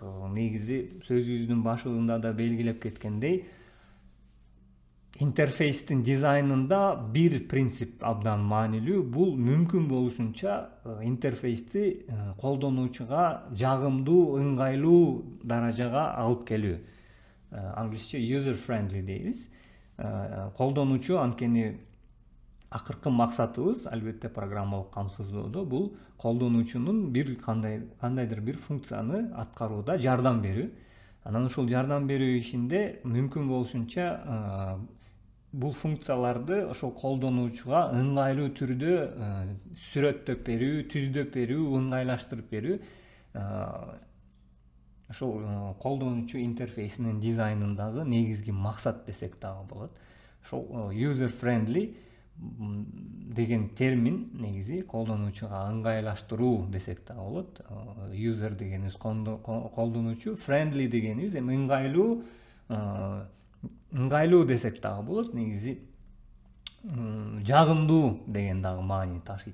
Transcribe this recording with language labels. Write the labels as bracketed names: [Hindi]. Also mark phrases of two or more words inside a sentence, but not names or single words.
[Kyrgyz] Негизи сөзүбүздүн башында да белгилеп кеткендей, интерфейстин дизайнында бир принцип абдан маанилүү. Бул мүмкүн болушунча интерфейсти колдонуучуга жагымдуу, ыңгайлуу даражага алып келүү. Англисче [English] user friendly [Kyrgyz] дейбиз. Колдонуучу анткени акыркы максатыбыз албетте программалык камсыздоодо бул колдонуучунун кандайдыр бир функцияны аткарууда жардам берүү. Анан ушул жардам берүү ишинде мүмкүн болушунча бул функцияларды ошол колдонуучуга ыңгайлуу түрдө сүрөттөп берүү, түздөп берүү, ыңгайлаштырып берүү. Ошол колдонуучу интерфейсинин дизайнындагы негизги максат десек дагы болот. Ошол [English] user friendly [Kyrgyz] деген термин негизи колдонуучуга ыңгайлаштыруу десек да болот. User дегенибиз колдонуучу, friendly дегенибиз эми ыңгайлуу десек дагы болот. Негизи жагымдуу деген дагы маани ташыйт.